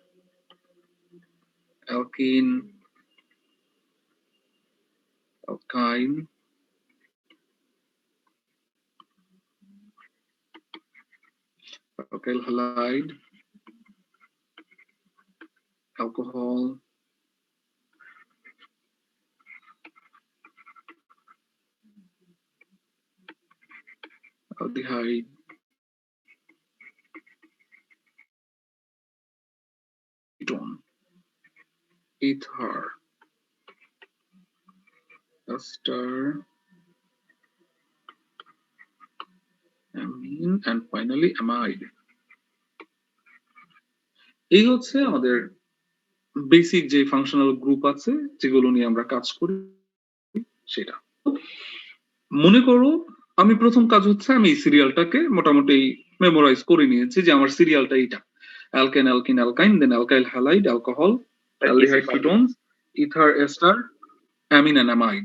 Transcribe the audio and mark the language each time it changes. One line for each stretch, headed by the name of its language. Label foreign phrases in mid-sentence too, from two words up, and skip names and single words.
English: alkene, alkyne, alkyl halide, alcohol, aldehyde, ketone, ether, ester, amine, and finally amide।
Bangla: এই হচ্ছে আমাদের বেসিক যে
English: functional group
Bangla: আছে যেগুলো নিয়ে আমরা কাজ করি সেটা। মনে করো আমি প্রথম কাজ হচ্ছে আমি এই সিরিয়ালটাকে মোটামুটি মেমোরাইজ করে নিয়েছি যে আমার সিরিয়ালটা এইটা,
English: alkane, alkene, alkyne, then alkyl halide, alcohol, aldehyde, ketones, ether, ester, amine and amide.